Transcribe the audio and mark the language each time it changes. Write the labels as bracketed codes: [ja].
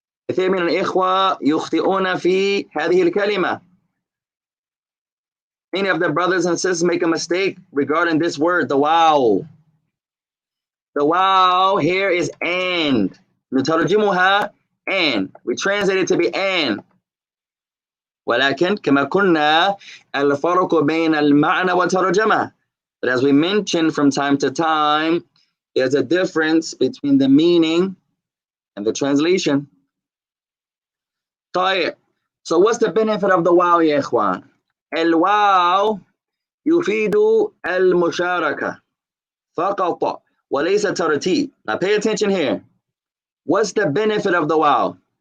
[ar] كثير من الإخوة يخطئون في هذه الكلمة. [en] Many of the brothers and sisters make a mistake regarding this word, the wow. The wow here is and. [ar] نترجمها and. [en] We translate it to be and. [ar] ولكن كما قلنا الفرق بين المعنى والترجمة. [en] But as we mentioned from time to time, there's a difference between the meaning and the translation. [ar] طيب. [en] So what's the benefit of the wow, [ar] يا إخوان? الواو يفيد المشاركة فقط وليس ترتيب. [en] Now pay attention here. What's the benefit of the wow?